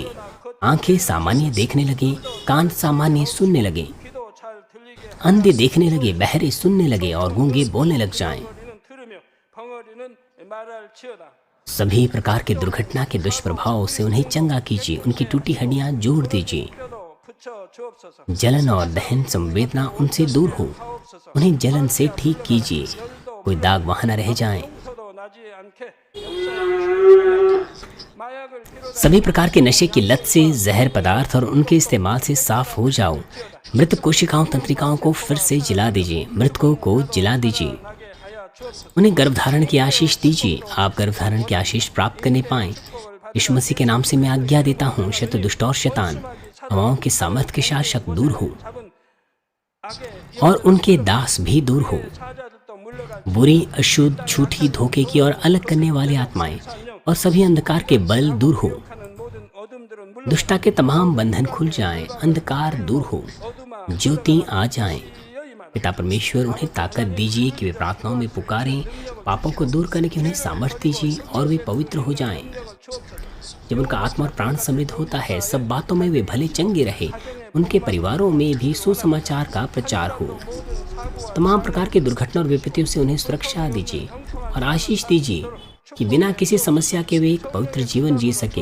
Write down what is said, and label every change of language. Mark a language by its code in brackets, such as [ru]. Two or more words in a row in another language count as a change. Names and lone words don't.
[hi] आंखें सामान्य देखने लगे, कान सामान्य सुनने लगे, अंधे देखने लगे, बहरे सुनने लगे और गूंगे बोलने लग जाएं। सभी प्रकार के दुर्घटना के दुष्प्रभाव से उन्हें चंगा कीजिए। उनकी टूटी हड्डियां जोड़ दीजिए। [ko] 붙여 주옵소서. [hi] जलन और दहन संवेदना उनसे दूर हो, उन्हें जलन से ठीक कीजिए, कोई दाग वहां न रह जाए। [ko] 용서도 나지 않게 역사해 주시옵소서. 마약을 피로 [hi] सभी प्रकार के नशे की लत से, जहर पदार्थ और उनके इस्तेमाल से साफ हो जाओ। मृत कोशिकाओं तंत्रिकाओं को फिर से जिला दीजिए, मृतकों को जिला दीजिए। [ko] 나게 하여 주옵소서. [hi] उन्हें गर्भधारण की आशीष दीजिए, आप गर्भधारण की आशीष प्राप्त करने पाएं। यीशु मसीह के नाम से मैं आज्ञा देता हूँ, शत्रु दुष्ट और शैतान हवाओं के सामर्थ के शासक दूर हो [ko] 잡은 악의 [hi] और उनके दास भी दूर हो। [ko] 사자들도 물러가 [hi] बुरी, अशुद्ध, झूठी, धोखे की और अलग करने वाली आत्माएं और सभी अंधकार के बल दूर हो। [ko] 하는 모든 어둠들은 물러가 [hi] दुष्टता के तमाम बंधन खुल जाएं, अंधकार दूर हो, [ko] 어둠아 [hi] ज्योति आ जाएं। 여의 말 पिता परमेश्वर उन्हें ताकत दीजिए कि वे प्रार्थनाओं में पुकारें, पापों को दूर करने की उन्हें सामर्थ्य दीजिए और वे पवित्र हो जाएं। जब उनका आत्मा और प्राण समृद्ध होता है, सब बातों में वे भले चंगे रहे, उनके परिवारों में भी सुसमाचार का प्रचार हो। तमाम प्रकार की दुर्घटना और विपत्तियों से उन्हें सुरक्षा दीजिए और आशीष दीजिए कि बिना किसी समस्या के वे एक पवित्र जीवन जी सके।